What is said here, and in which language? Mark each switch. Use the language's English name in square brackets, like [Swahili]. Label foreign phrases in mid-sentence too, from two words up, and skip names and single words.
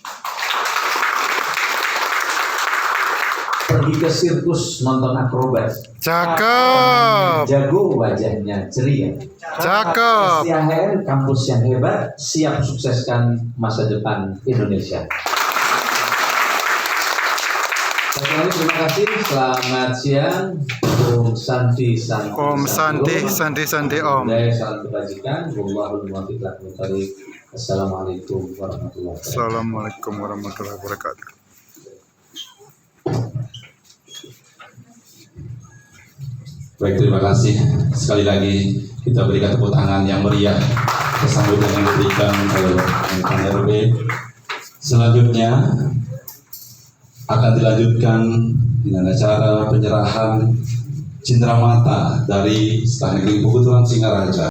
[Indonesian] Pergi ke sirkus nonton akrobat. Cakep. Jago wajahnya ceria. Cakep. STHN kampus yang hebat, siap sukseskan masa depan Indonesia. Terima kasih. Selamat siang. [Sanskrit] Om Santi Santi. Om Santi Santi Santi Om. Salam kebajikan. [Arabic] والله الموفق. السلام عليكم ورحمة الله وبركاته. السلام عليكم ورحمة الله وبركاته. [Indonesian] Baik, terima kasih. Sekali lagi kita berikan tepuk tangan yang meriah kesambutan yang diberikan oleh Kang RB. Selanjutnya akan dilanjutkan dengan acara penyerahan cindramata dari Sekolah Negeri Pugutulan Singaraja.